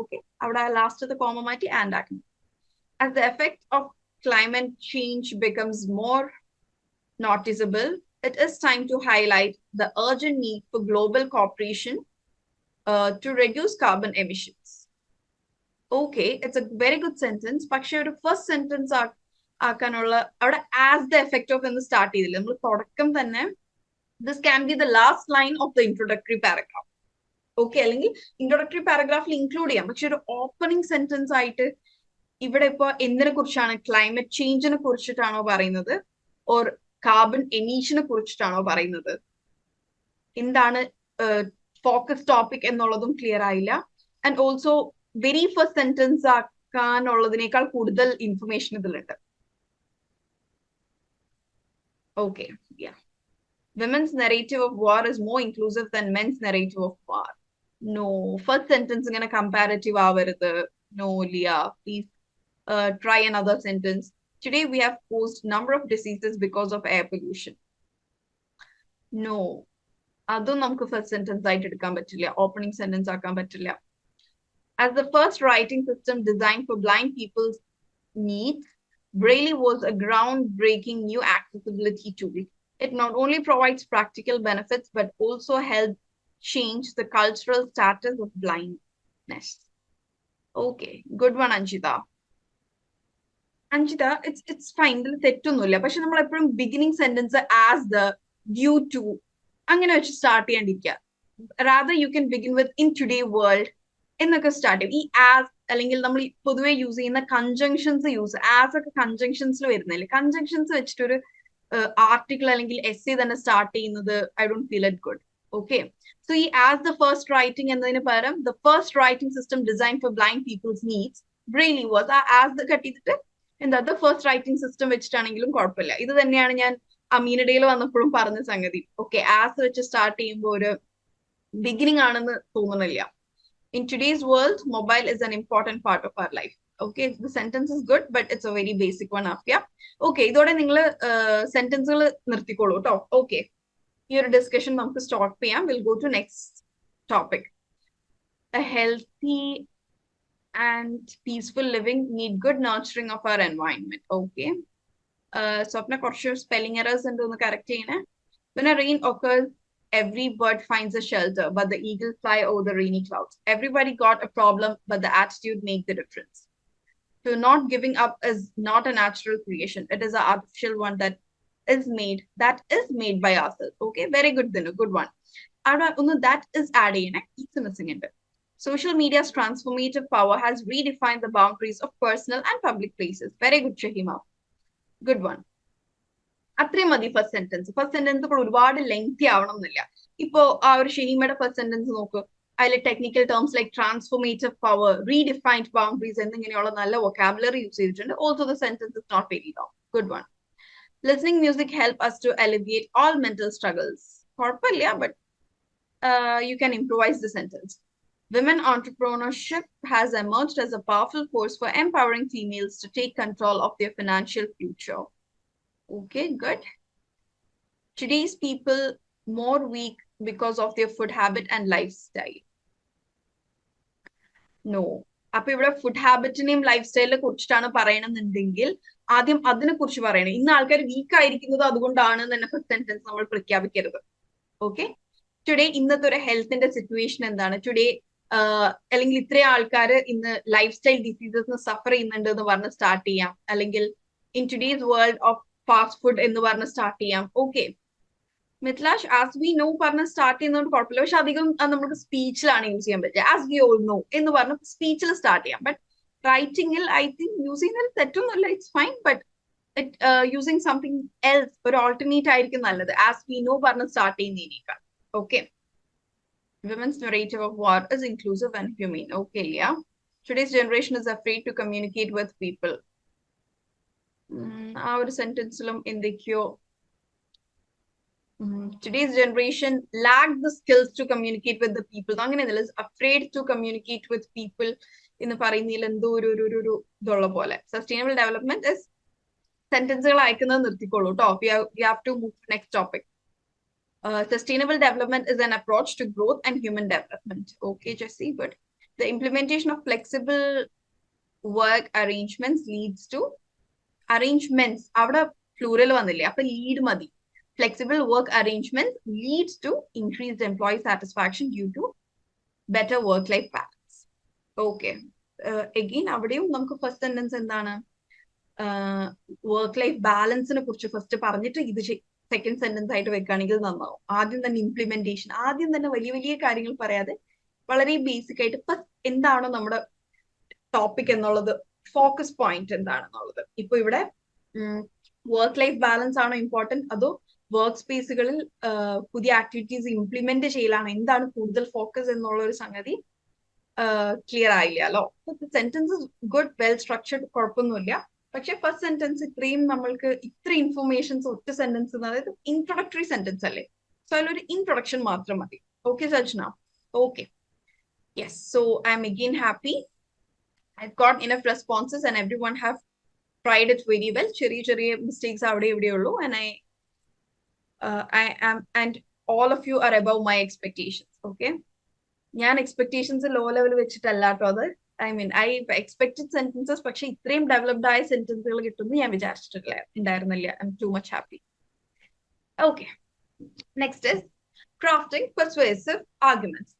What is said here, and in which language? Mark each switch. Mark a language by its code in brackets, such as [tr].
[en] Okay, [ml] അവിടെ last the comma മാറ്റി and ആക്കണം. [en] As the effect of climate change becomes more noticeable, it is time to highlight the urgent need for global cooperation to reduce carbon emissions. Okay, it's a very good sentence. [ml] പക്ഷേ ഒരു first sentence ആക്കാനുള്ള അവിടെ as the effect of എന്ന് start ചെയ്തില്ല. നമ്മൾ തുടക്കം തന്നെ [en] This can be the last line of the introductory paragraph. [ml] Okay, അല്ലെങ്കിൽ ഇൻട്രൊഡക്ടറി പാരഗ്രാഫിൽ ഇൻക്ലൂഡ് ചെയ്യാം. പക്ഷെ ഒരു ഓപ്പണിംഗ് സെന്റൻസ് ആയിട്ട് ഇവിടെ ഇപ്പൊ എന്തിനെ കുറിച്ചാണ്? ക്ലൈമറ്റ് ചേഞ്ചിനെ കുറിച്ചിട്ടാണോ പറയുന്നത്, ഓർ കാർബൺ എമീഷനെ കുറിച്ചിട്ടാണോ പറയുന്നത്? എന്താണ് ഫോക്കസ് ടോപ്പിക് എന്നുള്ളതും ക്ലിയർ ആയില്ല. And also very first sentence ആക്കാനുള്ളതിനേക്കാൾ കൂടുതൽ ഇൻഫർമേഷൻ ഇതിലുണ്ട്. [en] Okay, women's narrative of war is more inclusive than men's narrative of war. No, first sentence [ml] ഇങ്ങനെ [en] comparative [ml] ആവരുത്. [en] No, Leah, please try another sentence. Today we have caused number of diseases because of air pollution. [ml] No, അതും നമുക്ക് first sentence ആയിട്ട് എടുക്കാൻ പറ്റില്ല, opening sentence ആക്കാൻ പറ്റില്ല. [en] As the first writing system designed for blind people's needs, Braille was a groundbreaking new accessibility tool. It not only provides practical benefits, but also helped change the cultural status of blindness. Okay, good one, Anjita. Anjita, it's fine. [ml] ഇതിൽ തെറ്റൊന്നുമില്ല. പക്ഷെ നമ്മൾ എപ്പോഴും beginning sentence as the, due to അങ്ങനെ വെച്ച് start ചെയ്യാണ്ടിരിക്കുക. [en] rather you can begin with in today world [ml] എന്നൊക്കെ start ചെയ്യും. ഈ ആസ് അല്ലെങ്കിൽ നമ്മൾ പൊതുവെ യൂസ് ചെയ്യുന്ന കൺജങ്ഷൻസ് ആസ് ഒക്കെ കൺജങ്ഷൻസിൽ വരുന്നില്ലേ? കൺജങ്ഷൻസ് വെച്ചിട്ടൊരു ആർട്ടിക്കിൾ അല്ലെങ്കിൽ എസ്സേ തന്നെ സ്റ്റാർട്ട് ചെയ്യുന്നത് [en] I don't feel it good. [ml] Okay, so ഈ ആസ് [en] the first writing എന്നതിന് പകരം the first writing system design for blind peoples needs Braille was, [ml] ആ ആസ് ദ കട്ട് ചെയ്തിട്ട് എന്താ ദ ഫസ്റ്റ് റൈറ്റിംഗ് സിസ്റ്റം വെച്ചിട്ടാണെങ്കിലും കുഴപ്പമില്ല. ഇത് തന്നെയാണ് ഞാൻ അമീനഡേയിൽ വന്നപ്പോഴും പറഞ്ഞ സംഗതി. ഓക്കെ, ആസ് വെച്ച് സ്റ്റാർട്ട് ചെയ്യുമ്പോൾ ഒരു ബിഗിനിങ് ആണെന്ന് തോന്നുന്നില്ല. [en] In today's world, mobile is an important part of our life. Okay, the sentence is good, but it's a very basic one. Yeah. [ml] Okay, ഇതോടെ നിങ്ങൾ സെന്റൻസുകൾ നിർത്തിക്കോളൂ കേട്ടോ. ഓക്കെ, ഈ ഒരു ഡിസ്കഷൻ നമുക്ക് സ്റ്റോപ്പ് ചെയ്യാം. [en] Will go to next topic. A healthy and peaceful living need good nurturing of our environment. Okay. [ml] സ്വപ്ന കുറച്ച് spelling errors ഉണ്ട്, ഒന്ന് കറക്റ്റ് ചെയ്യണേ. [en] When a rain occurs, every bird finds a shelter, but the eagle fly over the rainy clouds. Everybody got a problem, but the attitude makes the difference. So not giving up is not a natural creation. It is an artificial one that is made by ourselves. Okay, very good, Dinu, good one. That is adding, it's missing in it. Social media's transformative power has redefined the boundaries of personal and public places. Very good, Shahima. Good one. [ml] അത്രയും മതി first sentence. First sentence ഇപ്പോൾ ഒരുപാട് lengthy ആവണം എന്നില്ല. ഇപ്പോ ആ ഒരു ഷെഹീമയുടെ first sentence നോക്കൂ. അതിൽ technical terms like transformative power, redefined boundaries എന്നിങ്ങനെയുള്ള നല്ല വൊക്കാബുലറി യൂസ് ചെയ്തിട്ടുണ്ട്. [en] Also the sentence is not very long. Good one. Listening music help us to alleviate all mental struggles. [ml] കുഴപ്പമില്ല, [en] But you can improvise the sentence. Women entrepreneurship has emerged as a powerful force for empowering females to take control of their financial future. Okay, good. Today's people more weak because of their food habit and lifestyle. No. [ml] അപ്പൊ ഇവിടെ food ഹാബിറ്റിനെയും life സ്റ്റൈലിനെ കുറിച്ചിട്ടാണ് പറയണമെന്നുണ്ടെങ്കിൽ ആദ്യം അതിനെ കുറിച്ച് പറയണം. ഇന്ന് ആൾക്കാർ week ആയിരിക്കുന്നത് അതുകൊണ്ടാണ് തന്നെ ഫസ്റ്റ് സെന്റൻസ് നമ്മൾ പ്രഖ്യാപിക്കരുത്. ഓക്കെ, ടുഡേ ഇന്നത്തെ ഒരു ഹെൽത്തിന്റെ സിറ്റുവേഷൻ എന്താണ്, ടുഡേ അല്ലെങ്കിൽ ഇത്രയും ആൾക്കാർ ഇന്ന് ലൈഫ് സ്റ്റൈൽ ഡിസീസസ് സഫർ ചെയ്യുന്നുണ്ട് എന്ന് പറഞ്ഞ് സ്റ്റാർട്ട് ചെയ്യാം. അല്ലെങ്കിൽ [en] in today's world of fast food [ml] എന്ന് പറഞ്ഞ് സ്റ്റാർട്ട് ചെയ്യാം. ഓക്കെ, മിഥിലാഷ് [en] as we know [ml] പറഞ്ഞ് സ്റ്റാർട്ട് ചെയ്യുന്നതുകൊണ്ട് കുഴപ്പമില്ല. പക്ഷെ അധികം നമുക്ക് സ്പീച്ചിലാണ് യൂസ് ചെയ്യാൻ പറ്റുക. [en] as we all know [ml] എന്ന് പറഞ്ഞ് സ്പീച്ചിൽ സ്റ്റാർട്ട് ചെയ്യാം. ബട്ട് റൈറ്റിംഗിൽ ഐ തിങ്ക് യൂസ് ചെയ്യുന്നതിൽ തെറ്റൊന്നുമില്ല, [en] It's fine. [ml] But using something else, ഒരു ഓൾട്ടർനേറ്റ് ആയിരിക്കും നല്ലത് ആസ് വി നോ പറഞ്ഞ് സ്റ്റാർട്ട് ചെയ്യുന്നതിനേക്കാൾ. [en] Okay, women's narrative of war is inclusive and humane. Okay, yeah. Today's generation is afraid to communicate with people. [ml] ആ ഒരു സെന്റൻസിലും എന്തൊക്കെയോ [en] today's generation lack the skills to communicate with the people. [ml] അങ്ങനെയല്ല, [en] is afraid to communicate with people [ml] എന്ന് പറയുന്നതിൽ എന്തോ ഒരു ഇതുള്ള പോലെ. [en] sustainable development is [ml] സെന്റൻസുകൾ അയക്കുന്നത് നിർത്തിക്കോളൂ കേട്ടോ. [en] We have to move to next topic. Sustainable development is an approach to growth and human development. Okay, Jessie, good. The implementation of flexible work arrangements leads to arrangements. [ml] അവിടെ plural വന്നില്ലേ, അപ്പൊ lead മതി. [en] Flexible work arrangements leads to increased employee satisfaction due to better work-life balance. Okay. [ml] Again, അവിടെയും നമുക്ക് first sentence എന്താണ്, work life ബാലൻസിനെ കുറിച്ച് first പറഞ്ഞിട്ട് ഇത് സെക്കൻഡ് സെന്റൻസ് ആയിട്ട് വെക്കുകയാണെങ്കിൽ നന്നാവും. ആദ്യം തന്നെ ഇംപ്ലിമെന്റേഷൻ, ആദ്യം തന്നെ വലിയ വലിയ കാര്യങ്ങൾ പറയാതെ വളരെ ബേസിക് ആയിട്ട് ഫസ്റ്റ് എന്താണോ നമ്മുടെ ടോപ്പിക് എന്നുള്ളത്, ഫോക്കസ് പോയിന്റ് എന്താണെന്നുള്ളത്. ഇപ്പൊ ഇവിടെ വർക്ക് ലൈഫ് ബാലൻസ് ആണോ ഇമ്പോർട്ടന്റ്, അതോ വർക്ക് സ്പേസുകളിൽ പുതിയ ആക്ടിവിറ്റീസ് ഇംപ്ലിമെന്റ് ചെയ്യലാണ് എന്താണ് കൂടുതൽ ഫോക്കസ് എന്നുള്ള ഒരു സംഗതി clear ആയില്ലല്ലോ. [en] sentence good, well structured, [ml] കുഴപ്പമൊന്നുമില്ല. പക്ഷെ ഫസ്റ്റ് സെന്റൻസ് ഇത്രയും നമ്മൾക്ക് ഇത്ര ഇൻഫർമേഷൻസ് ഒറ്റ സെന്റൻസ്, അതായത് ഇൻട്രൊഡക്ടറി സെന്റൻസ് അല്ലേ, സോ അതിലൊരു ഇൻട്രൊഡക്ഷൻ മാത്രം മതി. [en] Okay Sajna, okay, yes. So I am again happy. I've got enough responses and everyone have tried it very well. [ml] ചെറിയ ചെറിയ മിസ്റ്റേക്സ് അവിടെ ഇവിടെ ഉള്ളൂ. [en] And I am, and all of you are above my expectations. [ml] Okay, ഞാൻ expectations low level വെച്ചിട്ടല്ല കേട്ടോ അത്. [en] I mean I expected sentences, [ml] പക്ഷെ ഇത്രയും ഡെവലപ്ഡ് ആയ സെന്റൻസുകൾ കിട്ടുമെന്ന് ഞാൻ ഉണ്ടായിരുന്നില്ല. [en] I am too much happy. Okay, next is crafting persuasive arguments.